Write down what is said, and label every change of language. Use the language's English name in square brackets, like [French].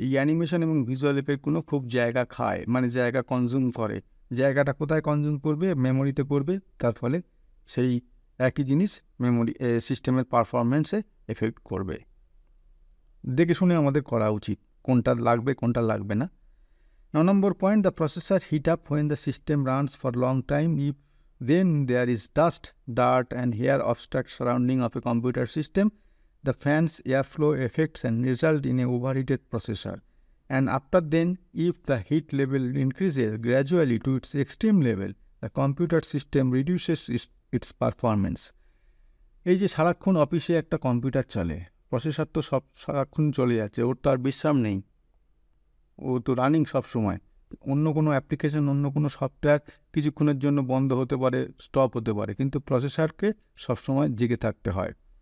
[Bangla] এই অ্যানিমেশন এবং ভিজুয়াল এফেক্টগুলো খুব জায়গা খায়, মানে জায়গা কনজিউম করে। জায়গাটা কোথায় কনজিউম করবে? মেমোরিতে করবে। তার ফলে সেই একই জিনিস মেমোরি সিস্টেমের পারফরমেন্সে এফেক্ট করবে। দেখে শুনে আমাদের করা উচিত কোনটা লাগবে কোনটা লাগবে না। 9 নম্বর point, [English] The processor heat up when the system runs for long time. If then there is dust, dirt and hair obstruct surrounding of a computer system, the fans airflow affects and result in a overheated processor. And after then, if the heat level increases gradually to its extreme level, the computer system reduces its performance. [Bangla] এই যে সারাক্ষণ অফিসে একটা computer চলে, processor তো সব সারাক্ষণ চলে যাচ্ছে, ওর তো আর বিশ্রাম নেই, ও তো রানিং সব সময়। অন্য কোনো অ্যাপ্লিকেশন, অন্য কোনো সফটওয়্যার কিছুক্ষণের জন্য বন্ধ হতে পারে, স্টপ হতে পারে, কিন্তু প্রসেসরকে সবসময় জেগে থাকতে হয়।